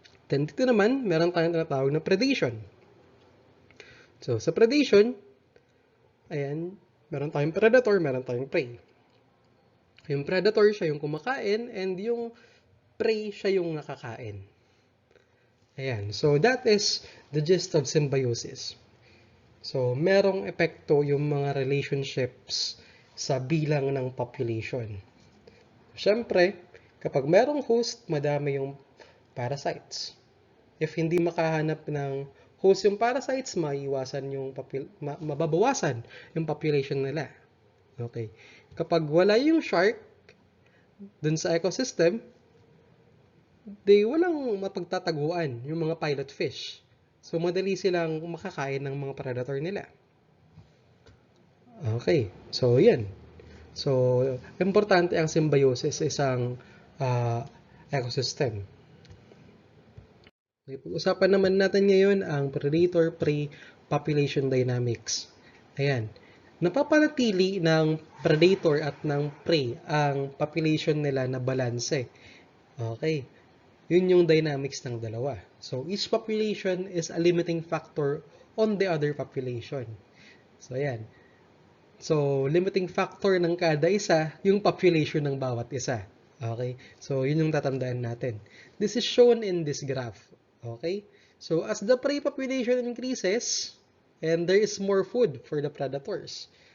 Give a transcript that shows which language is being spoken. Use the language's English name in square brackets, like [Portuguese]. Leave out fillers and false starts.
[Filipino] Then, dito naman, meron tayong tinatawag na predation. So, sa predation, ayan, meron tayong predator, meron tayong prey. Yung predator, siya yung kumakain, and yung prey siya yung nakakain. Ayan. [English] So, that is the gist of symbiosis. [Filipino] So, merong epekto yung mga relationships sa bilang ng population. Siyempre, kapag merong host, madami yung parasites. If hindi makahanap ng host yung parasites, mababawasan yung population nila. Okay. Kapag wala yung shark dun sa ecosystem, walang mapagtataguan yung mga pilot fish. So, madali silang makakain ng mga predator nila. Okay. So, yan. So, importante ang symbiosis sa isang ecosystem. Okay, pag-usapan naman natin ngayon ang predator-prey population dynamics. Ayan. Napapanatili ng predator at ng prey ang population nila na balanse. Okay. Yun yung dynamics ng dalawa. [English] So, each population is a limiting factor on the other population. [Filipino] So, ayan. So, limiting factor ng kada isa, yung population ng bawat isa. Okay? So, yun yung tatandaan natin. [English] This is shown in this graph. Okay? So, as the prey population increases, and there is more food for the predators.